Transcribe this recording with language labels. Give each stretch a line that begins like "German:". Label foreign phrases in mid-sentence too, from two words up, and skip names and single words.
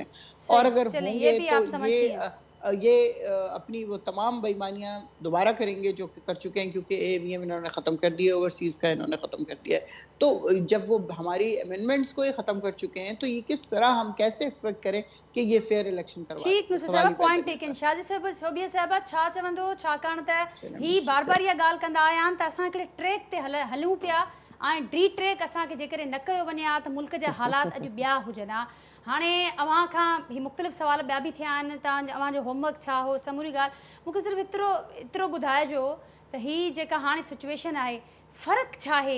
Urdu: اور اگر ہوں گے تو یہ اپنی وہ تمام بے ایمانیاں دوبارہ کریں گے جو کر چکے ہیں, کیونکہ اے ایم انہوں نے ختم کر دیا, اوورسیز کا انہوں نے ختم کر دیا ہے. تو جب وہ ہماری امینڈمنٹس کو یہ ختم کر چکے ہیں تو یہ کس طرح ہم کیسے ایکسپیکٹ کریں کہ یہ
English: fair election
Urdu: کروا. ٹھیک نصر صاحب
English: point taken.
Sindhi: شاہجی شوبیہ صاحبہ چھا چوندو छाकाणि त ही बार बार इहा ॻाल्हि कंदा आया आहिनि त असां हिकिड़े ट्रैक ते हलूं पिया ऐं डी ट्रैक असांखे जेकॾहिं न कयो वञे हा त मुल्क जा हालात अॼु ॿिया हुजनि हा. हाणे अव्हां खां ही मुख़्तलिफ़ सवाल ॿिया बि थिया आहिनि, अव्हांजो होमवर्क छा हो, समूरी ॻाल्हि मूंखे सिर्फ़ु एतिरो ॿुधाइजो त ही जेका हाणे सिचुएशन आहे फ़र्क़ु छा आहे.